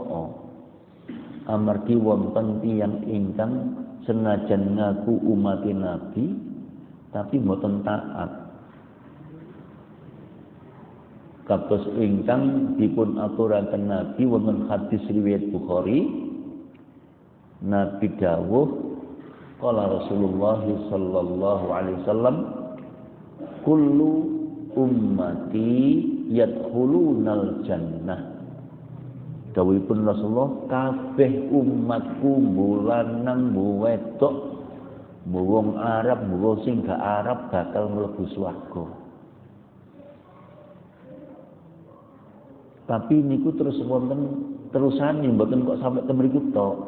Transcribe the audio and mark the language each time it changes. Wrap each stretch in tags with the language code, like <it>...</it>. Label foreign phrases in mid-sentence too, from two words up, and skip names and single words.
<jv>Amargi wonten tiyang ingkang senajan ngaku umat Nabi tapi mboten taat. Kados ingkang dipun aturaken Nabi wonten hadis riwayat Bukhari, Nabi dawuh,</jv> <ar>قال رسول الله صلى الله عليه وسلم كل أمتي يدخلون الجنة.</ar> <jv>Dawuhipun Rasulullah, kabeh umatku mbu lanang mbu wedok, mbu wong Arab mbu sing gak Arab bakal mlebu swarga. Tapi niku terus wonten terusane, mboten kok sampai temriku tok.</jv>